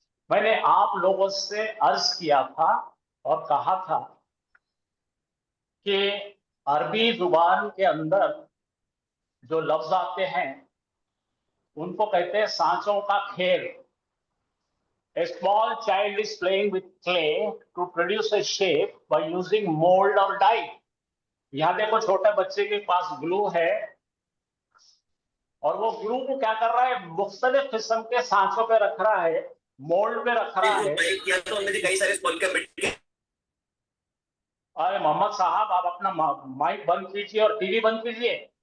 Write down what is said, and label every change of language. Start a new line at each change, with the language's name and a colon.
Hindi: मैंने आप लोगों से अर्ज किया था और कहा था कि अरबी जुबान के अंदर जो लफ्ज आते हैं उनको कहते हैं सांचों का खेल।
English: A small child is playing with clay to produce a shape by using mold or dye.
Hindi: यहाँ देखो, छोटे बच्चे के पास ग्लू है और वो ग्लू को क्या कर रहा है, मुख्तलिफ किस्म के सांचों पे रख रहा है, मोल्ड पे रख रहा है। किया तो हमने कई सारे स्कूल के बेटे। अरे मोहम्मद साहब, आप अपना माइक बंद कीजिए और टीवी बंद कीजिए।